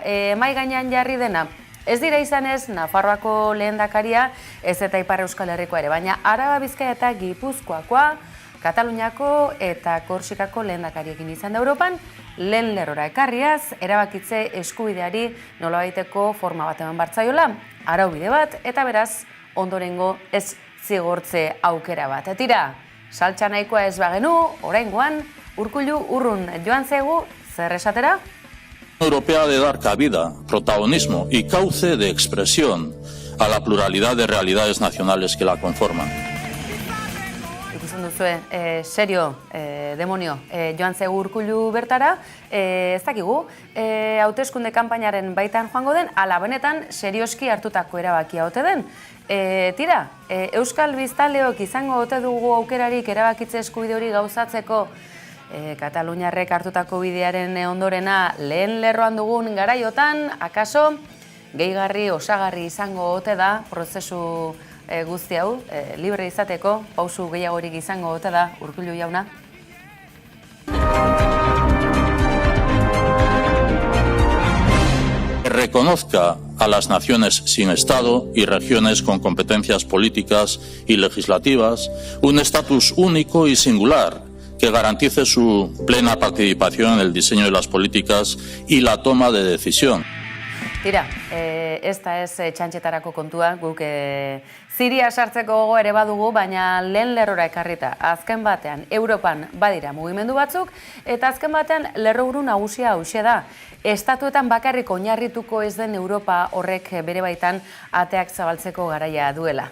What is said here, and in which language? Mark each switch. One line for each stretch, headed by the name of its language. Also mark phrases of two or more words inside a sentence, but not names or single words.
Basque: Mai gainean jarri dena, ez dira izan ez Nafarroako lehendakaria, ez eta Ipar Euskal Herrikoa ere, baina Araba, Bizkaia eta Gipuzkoakoa, Kataluniako eta Korsikako lehendakariekin izan da Europan, lehen lerrora ekarriaz, erabakitze eskubideari nolabaiteko forma bat eman bartzaiola, araubide bat, eta beraz, ondorengo ez zigortze aukera bat. Tira, saltza nahikoa ez bagenu, oraingoan, Urkullu urrun joan zaigu, zer esatera?
Spanish: Europea de dar cabida, protagonismo y cauce de expresión a la pluralidad de realidades nacionales que la conforman.
Basque: Duzue, serio, demonio, joan zegu Urkullu bertara, ez dakigu, hauteskunde kanpainaren baitan joango den, ala benetan serioski hartutako erabakia ote den. Tira, Euskal Biztanleok izango ote dugu aukerarik erabakitze eskubide hori gauzatzeko Kataluniarrek hartutako bidearen ondorena lehen lerroan dugun garaiotan, akaso, gehigarri, osagarri izango ote da prozesu guzti hau, libre izateko, pausu gehiagorik izango ote da, Urkullu jauna?
Spanish: reconozca a las naciones sin Estado y regiones con competencias políticas y legislativas un estatus único y singular que garantice su plena participación en el diseño de las políticas y la toma de decisión.
Basque: Tira, ez da ez txantxetarako kontua, guk Siria sartzeko gogo ere badugu, baina lehen lerrora ekarrita. Azken batean, Europan badira mugimendu batzuk, eta azken batean lerroburu nagusia hauxe da. Estatuetan bakarrik oinarrituko ez den Europa horrek bere baitan ateak zabaltzeko garaia duela.